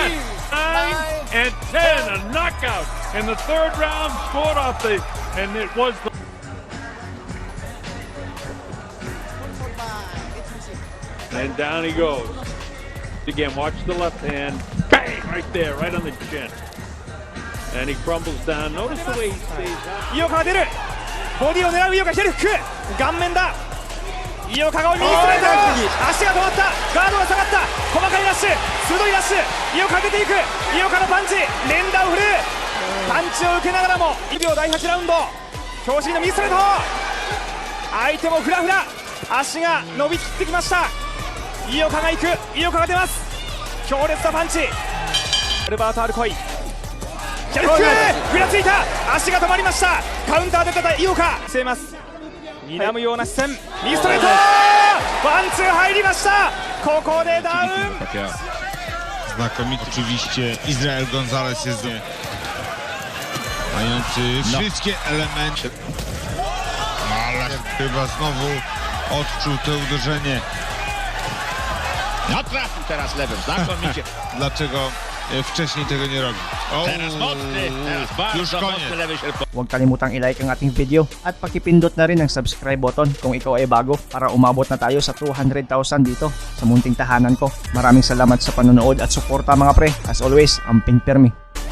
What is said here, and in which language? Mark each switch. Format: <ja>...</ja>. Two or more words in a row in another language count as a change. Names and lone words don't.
<en>9 and 10, a knockout in the third round, scored off the, and it was the. And down he goes. Again, watch the left hand. Bang! Right there, right on the chin. And he crumbles down. Notice the way he stays out.</en> <ja>井岡が出る。ボディを狙う井岡、左フック。顔面だ。井岡が右ストレート。足が止まった。ガードが下がった。細かいラッシュ。鋭いラッシュ。井岡出ていく。井岡のパンチ。連打を振る。パンチを受けながらも1秒第8ラウンド。強振の右ストレート。相手もフラフラ。足が伸びきってきました。井岡が行く。井岡が出ます。強烈なパンチ。アルバート・アルコイ。左フック、ふらついた。足が止まりました。カウンターで出た井岡見せます。睨むような視線。右ストレート、ワンツー入りました。ここでダウン。</ja> <pl>Znakomity oczywiście Izrael Gonzalez jest mający wszystkie elementy, ale chyba znowu odczuł to uderzenie. No trafił teraz lewym, znakomicie. Dlaczego wcześniej tego nie robił? Teraz mocny, teraz bardzo już koniec. mocny lewy sierpo.</pl> <tl>Huwag kalimutang i-like ang ating video at pakipindot na rin ang subscribe button kung ikaw ay bago para umabot na tayo sa 200,000 dito sa munting tahanan ko. Maraming salamat sa panonood at suporta mga pre.</tl> <en>As always,</en> <ceb>amping pirmi.</ceb>